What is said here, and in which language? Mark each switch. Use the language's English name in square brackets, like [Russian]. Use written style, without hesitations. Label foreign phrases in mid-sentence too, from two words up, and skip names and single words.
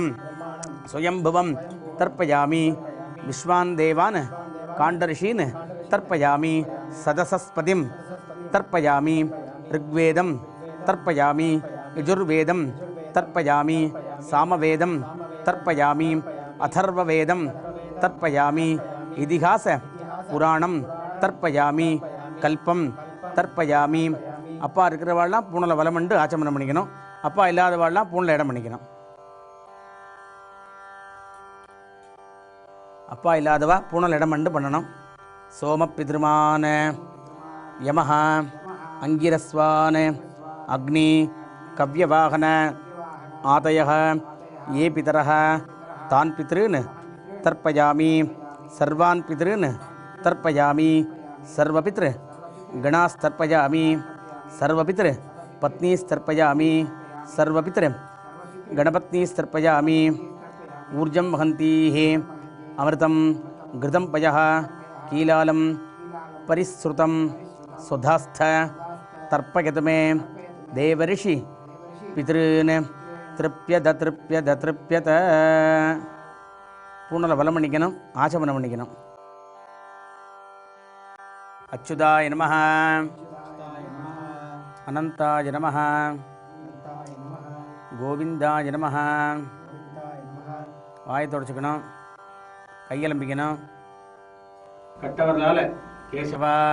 [Sanskrit] स्वयंभुवं तर्पयामि विश्वान् देवान् काण्डऋषीन् तर्पयामि सदसस्पतिं तर्पयामि ऋग्वेदं तर्पयामि यजुर्वेदं तर्पयामि सामवेदं तर्पयामि अथर्ववेदं तर्पयामि इतिहास पुराणं तर्पयामि कल्पं तर्पयामि [Tamil] அப்பா இருக்கிறவாள்லாம் பூனலை வலமண்டு ஆச்சமனம் பண்ணிக்கணும் அப்பா இல்லாதவாள்லாம் பூனில் இடம் பண்ணிக்கணும் அப்பா இல்லாதவா பூனல் இடம் மண்டு பண்ணணும் [Sanskrit] सोम पितृमान यमः अङ्गिरस्वान् अग्नि कव्यवाहन आदयः ये पितरः तान् पितॄन् तर्पयामि सर्वान् पितॄन् तर्पयामि सर्वपितृ गणास्तर्पयामि सर्वपितृ पत्नीस्तर्पयामि सर्वपितृ गणपत्नीस्तर्पयामि ऊर्जं वहन्तीः अमृतं घृतं पयः कीलालं परिश्रुतं सुधास्थ तर्पयतु मे देवऋषि पितॄन् तृप्यत तृप्यत तृप्यत [Tamil] பூனலை வலம் பண்ணிக்கணும் ஆச்சமனம் பண்ணிக்கணும் [Sanskrit] अच्युताय नमः अनन्ताय नमः गोविन्दाय नमः [Tamil] வாயை தொடச்சிக்கணும் கையலம்பிக்கணும் கட்டவர்களால் கேசவா